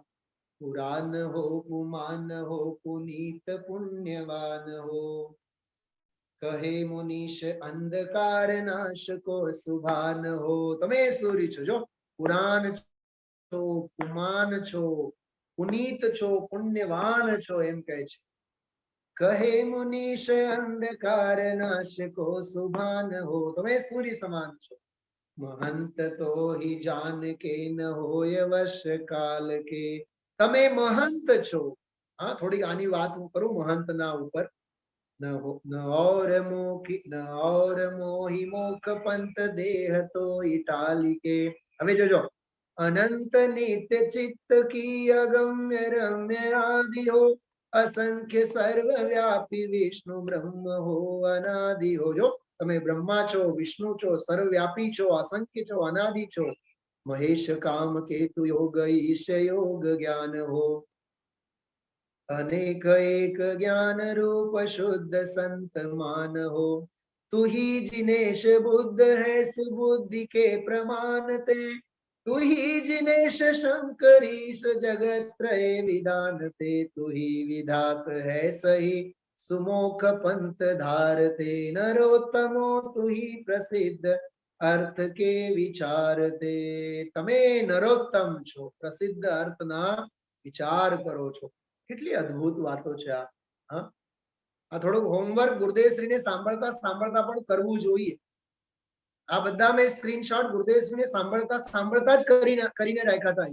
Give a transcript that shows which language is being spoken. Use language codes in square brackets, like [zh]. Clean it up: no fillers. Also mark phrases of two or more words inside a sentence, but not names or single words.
[hi] पुरान हो पुमान हो पुनीत पुण्यवान हो कहे मुनीश अंधकार नाश को सुभान हो. [gu] તમે સૂરી છો. જો પુરાન છો, પુમાન છો, પુનીત છો, પુણ્યવાન છો એમ કહે છે. [hi] कहे मुनीश अंधकार नाश को सुभान हो. [gu] તમે સૂર્ય સમાન છો. [hi] महंत तो ही जान के न होय वश काल के. [gu] તમે મહંત છો. હા, થોડી આની વાત હું કરું મહંત ના ઉપર. [hi] ન और मोही मोख पंत देह तो इटाली के. [gu] હવે જોજો. [hi] अनंत नित्य चित्त की अगम्य रम्य आदि हो असंख्य सर्वव्यापी विष्णु ब्रह्म हो अनादि हो. [gu] जो તમે બ્રહ્મા છો, વિષ્ણુ છો, સર્વવ્યાપી છો, અસંખ્ય છો, અનાદિ છો. [hi] महेश काम केतु योग ईश योग ज्ञान हो अनेक एक ज्ञान रूप शुद्ध संत मान हो. तू ही जिनेश बुद्ध है सुबुद्धि के प्रमाण ते. तू ही जिनेश शंकरीश जगत त्रय विधान ते. तू ही विधात है सही सुमोख पंथ धारते. नरोत्तमो तू ही प्रसिद्ध अर्थ के विचारते. [gu] તમે નરોત્તમ છો, પ્રસિદ્ધ અર્થના વિચાર કરો છો. કેટલી અદ્ભુત વાતો છે આ. હા, આ થોડુંક હોમવર્ક ગુરુદેવશ્રીને સાંભળતા સાંભળતા પણ કરવું જોઈએ. આ બધા મેં સ્ક્રીનશોટ ગુરુદેવશ્રીને સાંભળતા સાંભળતા જ કરીને રાખ્યા હતા.